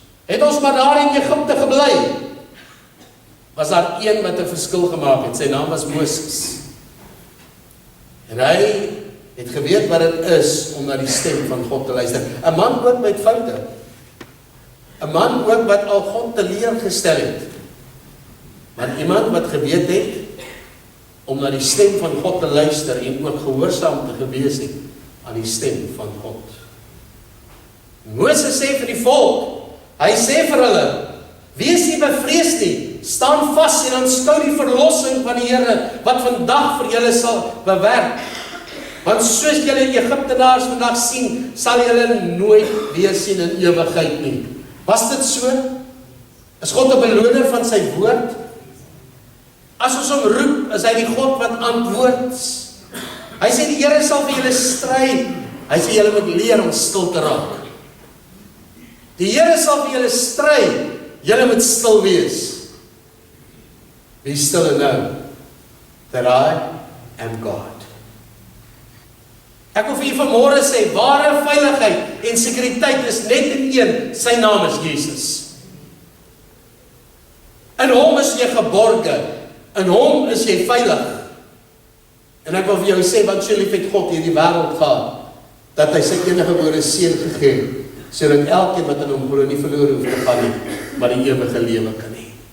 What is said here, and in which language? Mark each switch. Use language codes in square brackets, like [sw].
[af] Het ons maar daar in Egipte gebly? Was daar een wat 'n verskil gemaak het, sy naam was Moses. En hy het geweet wat dit is om na die stem van God te luister. 'n man ook met foute. 'n man ook wat al God teleurgestel het. Maar iemand wat geweet het om na die stem van God te luister en ook gehoorsaam te gewees het aan die stem van God. Moses sê vir die volk, hy sê vir hulle, wees nie bevrees nie, staan vas en aanskou die verlossing van die Here wat vandag vir julle sal bewerk. Want soos julle Egiptenaars vandag sien, sal julle nooit weer sien in ewigheid nie. Was dit so? Is God 'n beloner van sy woord? As ons hom roep, is hy die God wat antwoord. Hy sê die Here sal vir julle stry. Hy sê julle moet leer om stil te raak. Die Here sal vir julle stry. Julle moet stil wees. [en] Be still and know that I am God. [af] Ek wil vir julle vanmôre sê, ware veiligheid en sekuriteit is net in een, sy naam is Jesus. In hom is jy geborge, in hom is jy veilig. En ek wil vir jou sê, wat so lief het God hierdie wêreld gehad, dat hy sy eniggebore seun gegee, sodat elkeen wat in hom glo nie verlore hoef te gaan nie, maar die ewige lewe kan hê.